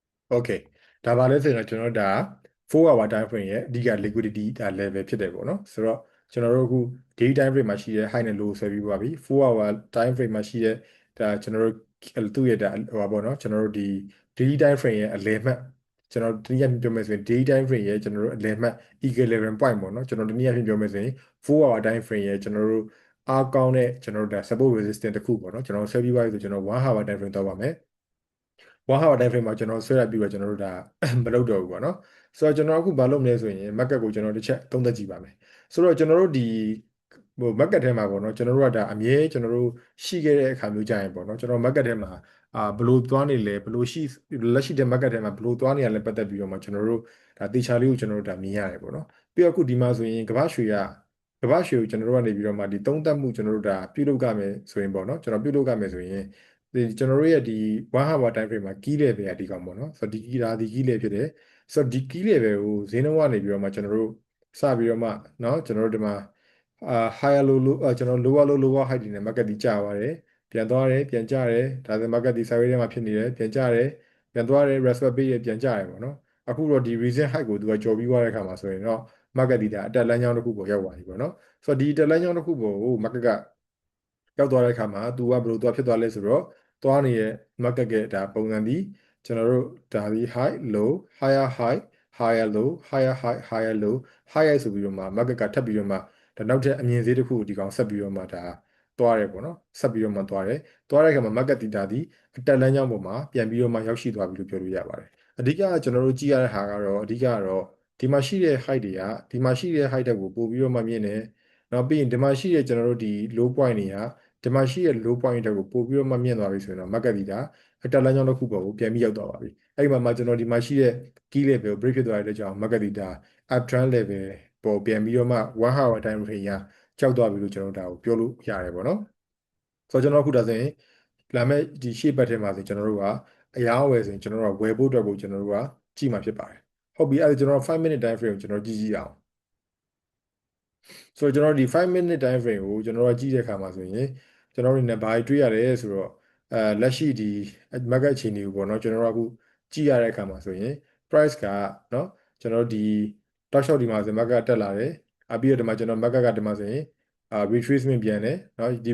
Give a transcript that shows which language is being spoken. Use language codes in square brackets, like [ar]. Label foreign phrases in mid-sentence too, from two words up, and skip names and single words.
[my] Okay ဒါပါလဲဆိုရင်တော့ကျွန်တော်တို့ဒါ [en] 4 hour time frame [my] ရဲ့အဓိက liquidity ဒါ level ဖြစ်တယ်ပေါ့နော်ဆိုတော့ကျွန်တော်တို့အခု [en] day time frame [my] မှာရှိတဲ့ high နဲ့ low ဆွဲပြီးပါပြီ [en] 4 hour time frame [my] မှာရှိတဲ့ဒါကျွန်တော်တို့သူ့ရဲ့ဒါဟိုပါပေါ့နော်ကျွန်တော်တို့ဒီ [en] daily time frame [my] ရဲ့အလယ်မှတ်ကျွန်တော်တနည်းအားဖြင့်ပြောမယ်ဆိုရင် [en] day time frame [my] ရဲ့ကျွန်တော်တို့အလယ်မှတ် [en] equilibrium point [my] ပေါ့နော်ကျွန်တော်တနည်းအားဖြင့်ပြောမယ်ဆိုရင် [en] 4 hour time frame [my] ရဲ့ကျွန်တော်တို့အားကောင်းတဲ့ကျွန်တော်တို့ဒါ [en] support resistance [my] တစ်ခုပေါ့နော်ကျွန်တော်ဆွဲပြီးပါပြီဆိုကျွန်တော် [en] 1 hour time frame [my] တော့ပါမယ် [en] 1 hour time frame [my] မှာကျွန်တော်ဆွဲရပြီးတော့ကျွန်တော်တို့ဒါမလုပ်တော့ဘူးပေါ့နော်ဆိုတော့ကျွန်တော်အခုဘာလုပ်မလဲဆိုရင် market ကိုကျွန်တော်တစ်ချက်သုံးသပ်ကြည့်ပါမယ်ဆိုတော့ကျွန်တော်တို့ဒီဟို market ထဲမှာပေါ့နော်ကျွန်တော်တို့ကဒါအမြဲကျွန်တော်တို့ရှိခဲ့တဲ့အခါမျိုးကြရင်ပေါ့နော်ကျွန်တော် market ထဲမှာဘယ်လိုသွားနေလဲဘယ်လိုရှိလက်ရှိတဲ့ market ထဲမှာဘယ်လိုသွားနေရလဲပတ်သက်ပြီးတော့မှကျွန်တော်တို့ဒါတေချာလေးကိုကျွန်တော်တို့ဒါမြင်ရတယ်ပေါ့နော်ပြီးတော့အခုဒီမှာဆိုရင်ကမ္ဘာ့ရွှေကိုကျွန်တော်တို့ကနေပြီးတော့မှဒီသုံးသပ်မှုကျွန်တော်တို့ဒါပြုလုပ်ကြမယ်ဆိုရင်ပေါ့နော်ကျွန်တော်ပြုလုပ်ကြမယ်ဆိုရင်ဒီကျွန်တော်တို့ ရဲ့ဒီ [en] 1 hour time frame [my] မှာ [en] key level [my] ကဒီကောင်ပေါ့နော်ဆိုတော့ဒီ key ဒါဒီ [en] key level [my] ဖြစ်တယ်ဆိုတော့ဒီ [en] key level [my] ကိုဈေးနှုန်းကနေပြီးတော့မှကျွန်တော်တို့စပြီးတော့မှเนาะကျွန်တော်တို့ဒီမှာ [en] higher low low [my] ကျွန် တော် [en] lower low lower high [my] ဒီနဲ့ market ဒီကျသွားတယ်ပြန်သွားတယ်ပြန်ကျတယ်ဒါဆို market ဒီ sideways ထဲမှာဖြစ်နေတယ်ပြန်ကျတယ်ပြန်သွားတယ် respect ပေးရပြန်ကျတယ်ပေါ့နော်အခုတော့ဒီ [en] recent high [my] ကိုသူကကြော်ပြီးသွားတဲ့အခါမှာဆိုရင်တော့ market ဒီဒါအတက်လမ်းကြောင်းတစ်ခုပေါ်ရောက်သွားပြီပေါ့နော်ဆိုတော့ဒီတက်လမ်းကြောင်းတစ်ခုပေါ်ကို market ကရောက်သွားတဲ့အခါမှာသူကဘယ်လိုသွားဖြစ်သွားလဲဆိုတော့သွားနေတဲ့ market ကဒါပုံစံဒီကျွန်တော်တို့ဒါဒီ [en] high low higher high higher low higher high higher low higher [my] ဆိုပြီးတော့မှ market ကထပ်ပြီးတော့မှဒါနောက်ထပ်အမြင်ဈေးတစ်ခုဒီကောင်ဆက်ပြီးတော့မှဒါသွားတယ်ပေါ့နော်ဆက်ပြီးတော့မှသွားတယ် သွားတဲ့အခါမှာ market ဒီဒါဒီအတက်လမ်းကြောင်းပေါ်မှာပြန်ပြီးတော့မှရောက်ရှိသွားပြီလို့ပြောလို့ရပါတယ်အဓိကကျွန်တော်တို့ကြည့်ရတဲ့ဟာကတော့အဓိကကတော့ဒီမှာ ရှိတဲ့ height တွေကဒီမှာရှိတဲ့ height တက်ကိုပို့ပြီးတော့မှမြင့်တယ်နောက်ပြီးရင်ဒီမှာရှိတဲ့ကျွန်တော်တို့ဒီ [en] low point [my] တွေကဒီမှာရှိတဲ့ [en] low point [my] တက်ကိုပို့ပြီးတော့မှမြင့်သွားပြီဆိုရင်တော့ market ဒီဒါအတက်လမ်းကြောင်းတစ်ခုပေါ်ကိုပြန်ပြီးရောက်သွားပါပြီအဲ့ဒီမှာကျွန်တော်ဒီမှာရှိတဲ့ [en] key level [my] ကို break ဖြစ်သွားတဲ့အတွက်ကြောင့် market ဒီဒါ [en] uptrend level [my] ပေါ်ပြန်ပြီးတော့မှ [en] 1 hour time frame [my] ကကြောက်သွားပြီလို့ကျွန်တော်ဒါကိုပြောလို့ရတယ်ပေါ့နော်ဆိုတော့ကျွန်တော်အခုဒါဆိုရင်လာမယ့် ဒီရှေ့ဘက်ထဲမှာဆိုကျွန်တော်တို့ကအရာဝယ်ဆိုရင်ကျွန်တော်တို့ကဝယ်ဖို့အတွက်ကိုကျွန်တော်တို့ကကြည့်မှာဖြစ်ပါတယ်ဟုတ်ပြီအဲ့ဒါကျွန်တော် [en] 5 minute time frame [my] ကိုကျွန်တော်ကြည့်ကြည့်အောင်ဆိုတော့ကျွန်တော်ဒီ [en] 5 minute time frame [my] ကိုကျွန်တော်တို့ကြည့်တဲ့အခါမှာဆိုရင်ကျွန်တော်တို့နေဘာတွေတွေ့ရတယ်ဆိုတော့လက်ရှိဒီ market အခြေအနေကိုပေါ့နော်ကျွန်တော်တို့အခုကြည့်ရတဲ့အခါမှာဆိုရင် price ကเนาะကျွန်တော်တို့ဒီတောက်လျှောက်ဒီမှာဆို market တက်လာတယ်ပြီးတော့ဒီမှာကျွန်တော် market ကဒီမှာဆိုရင်retracement ပြန်တယ်เนาะဒီ